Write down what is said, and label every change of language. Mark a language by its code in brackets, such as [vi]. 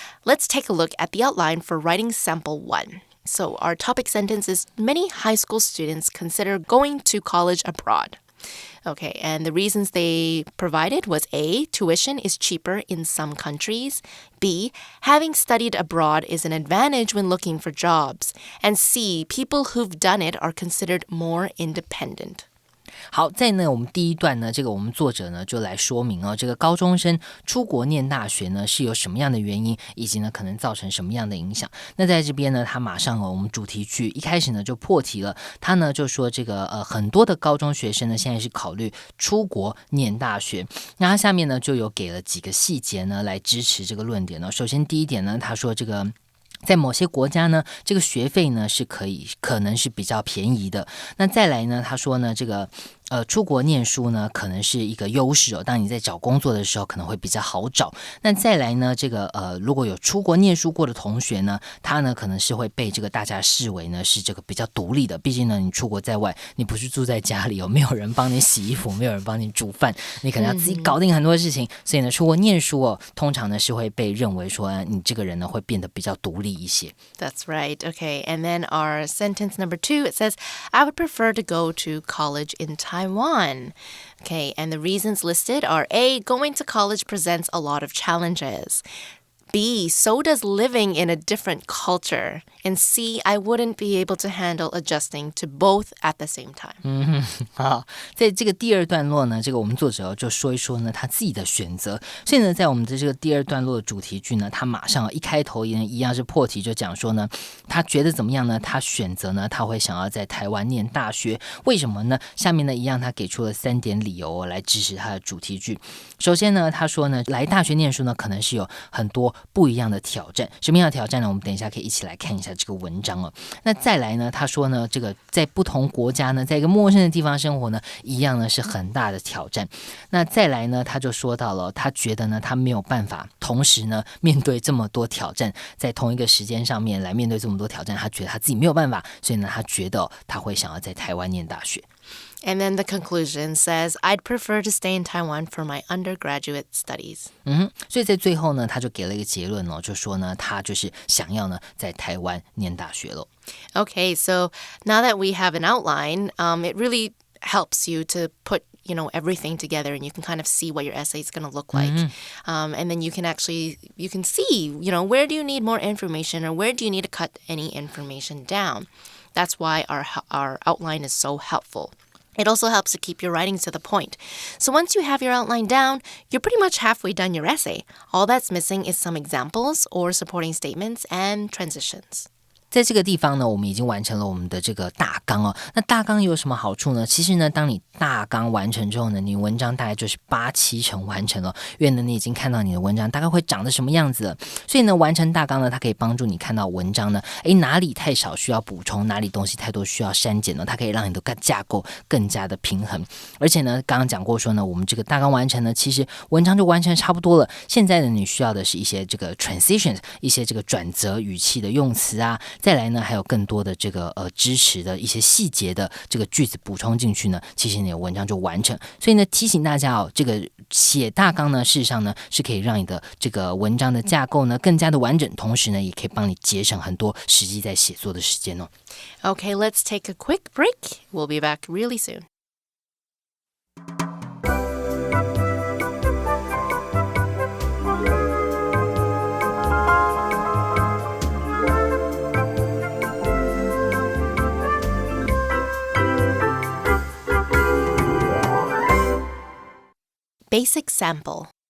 [en] Let's take a look at the outline for writing sample 1. So our topic sentence is many high school students consider going to college abroad. Okay, and the reasons they provided was A, tuition is cheaper in some countries. B, having studied abroad is an advantage when looking for jobs. And C, people who've done it are considered more independent. [zh] 好，在呢我们第一段呢，这个我们作者呢就来说明这个高中生出国念大学呢是有什么样的原因，以及呢可能造成什么样的影响。那在这边呢，他马上我们主题句一开始呢就破题了，他呢就说这个很多的高中学生呢现在是考虑出国念大学。那他下面呢就有给了几个细节呢来支持这个论点呢。首先第一点呢，他说这个在某些国家呢，这个学费呢是可能是比较便宜的。那再来呢，他说呢，这个出国念书呢可能是一个优势当你在找工作的时候可能会比较好找。那再来呢，这个如果有出国念书过的同学呢，他呢可能是会被这个大家视为呢是这个比较独立的。毕竟呢，你出国在外，你不是住在家里没有人帮你洗衣服，没有人帮你煮饭，你可能要自己搞定很多事情。所以呢，出国念书通常呢是会被认为说你这个人呢会变得比较独立一些。 [en] That's right. Okay, and then our sentence number 2, it says, I would prefer to go to college in Taiwan. Okay, and the reasons listed are A, going to college presents a lot of challenges. B, so does living in a different culture. And C, I wouldn't be able to handle adjusting to both at the same time. [zh] 好，在这个第二段落呢，这个我们作者就说一说呢他自己的选择。所以呢，在我们的这个第二段落的主题句呢，他马上一开头也一样是破题，就讲说呢，他觉得怎么样呢？他选择呢，他会想要在台湾念大学。为什么呢？下面呢一样，他给出了3点理由来支持他的主题句。首先呢，他说呢，来大学念书呢，可能是有很多不一样的挑战。什么样的挑战呢？我们等一下可以一起来看一下这个文章那再来呢，他说呢，这个在不同国家呢，在一个陌生的地方生活呢，一样呢是很大的挑战。那再来呢，他就说到了，他觉得呢，他没有办法同时呢面对这么多挑战，在同一个时间上面来面对这么多挑战，他觉得他自己没有办法，所以呢，他觉得他会想要在台湾念大学。 [en] And then the conclusion says, I'd prefer to stay in Taiwan for my undergraduate studies. [zh] 所以在最后呢，他就给了一个结论就说呢，他就是想要呢在台湾念大学了。 [en] Okay, so now that we have an outline, it really helps you to put everything together, and you can kind of see what your essay is going to look like. And then you can see, where do you need more information, or where do you need to cut any information down? That's why our outline is so helpful.It also helps to keep your writing to the point. So once you have your outline down, you're pretty much halfway done your essay. All that's missing is some examples or supporting statements and transitions. [zh] 在这个地方呢，我们已经完成了我们的这个大纲那大纲有什么好处呢？其实呢，当你大纲完成之后呢，你文章大概就是8-7成完成了，因为呢，你已经看到你的文章大概会长得什么样子了。所以呢，完成大纲呢，它可以帮助你看到文章呢，哪里太少需要补充，哪里东西太多需要删减呢？它可以让你的架构更加的平衡。而且呢，刚刚讲过说呢，我们这个大纲完成呢，其实文章就完成差不多了。现在呢，你需要的是一些这个 transitions， 一些这个转折语气的用词啊。再来呢，还有更多的这个支持的一些细节的这个句子补充进去呢，其实你的文章就完成。所以呢，提醒大家这个写大纲呢，事实上呢是可以让你的这个文章的架构呢更加的完整，同时呢也可以帮你节省很多实际在写作的时间 [en] Okay, let's take a quick break. We'll be back really soon.Basic sample.